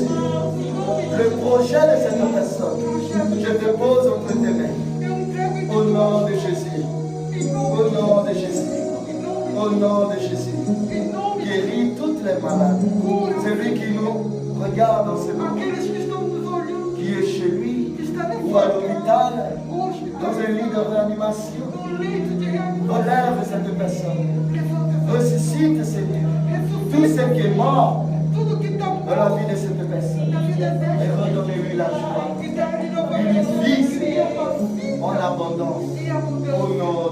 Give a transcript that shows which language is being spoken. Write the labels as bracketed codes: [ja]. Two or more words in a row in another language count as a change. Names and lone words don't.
[pt] em nome de [fr] Le projet de cette personne, je te pose entre tes mains, [pt] Eu entrego em [fr] au nom de Jésus, [pt] em [fr] au [pt] nome [fr] nom de Jésus, [pt] em nome [fr] au nom de Jésus. [pt] em nome [fr] Guéris toutes les malades. Celui qui nous regarde en ce moment, [pt] aqueles que estão nos olhando, [fr] qui est chez lui [pt] que está na [fr] ou [pt] sua [fr] à [pt] casa, [fr] l'hôpital, [pt] ou hospital, [fr] dans un lit de réanimation, [pt] no leito de reanimação, [fr] relève cette personne. [pt] levanta [fr] Ressuscite, Seigneur, tout [pt] ressuscita [fr] ce qui est mort [pt] tudo que está [fr] dans la vie de cette personne. [pt] na vida [fr] Et [pt] dela [fr] redonnez-lui la joie, [pt] e dá-lhe [fr] une [pt] novamente [fr] vie, [pt] alegria, [fr] Seigneur, en abondance. [pt] e [fr] Au [pt] abundância. [fr] nom